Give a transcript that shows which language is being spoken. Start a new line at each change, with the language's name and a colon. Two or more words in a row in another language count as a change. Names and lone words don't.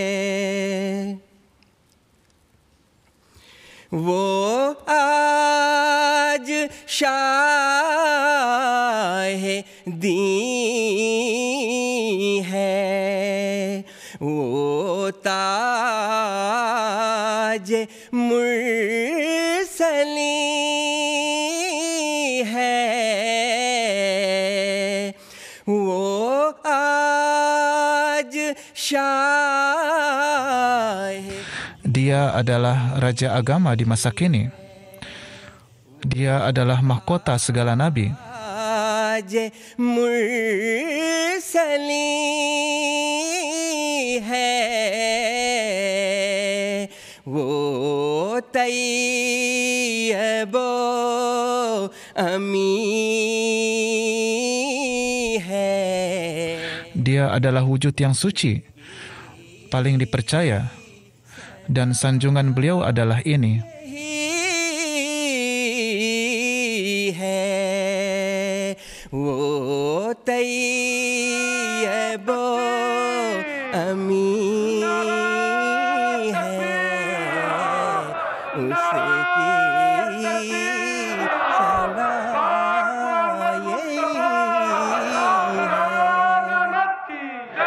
Urdu: وہ آج شاہ دین ہے، وہ تاج مرسلی ہے. وہ آج شاہ.
Malay: Dia adalah raja agama di masa kini. Dia adalah mahkota segala nabi.
Urdu: تاج مرسلی ہے، وہ طیب و امی ہے.
Malay: Dia adalah wujud yang suci, paling dipercaya, dan sanjungan beliau adalah ini.
Urdu: وہ طیب و امی ہے، اس کی صلاح یہی ہے.